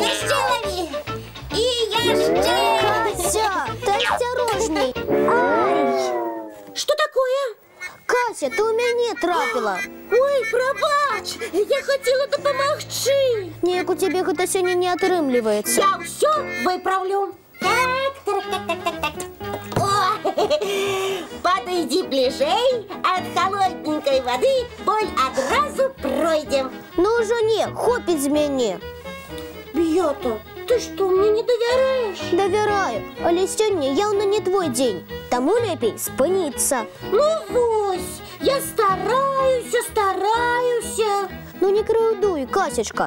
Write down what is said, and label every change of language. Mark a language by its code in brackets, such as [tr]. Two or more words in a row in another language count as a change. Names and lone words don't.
[be] Яшчэ лови! І яшчэ! [ru] Кася, ты осторожней. Ай! [be] Што такое? Кася, ты у мяне трапіла. Ой, прабач! Я хацела дапамагчы. Неяк у цябе гэта сёння не атрымліваецца. Я ўсё выправлю. [ru] Так. О, подойди ближэй, от холодненькой воды боль адразу пройдем. [be] Ну ўжо не, хопіць з мяне. Б'ята, ты што, мне не давяраеш? Давяраю, але сёння яўна не твой дзень. Таму лепей спыніцца. Ну вось, я стараюся. Ну не крыўдуй, Касечка.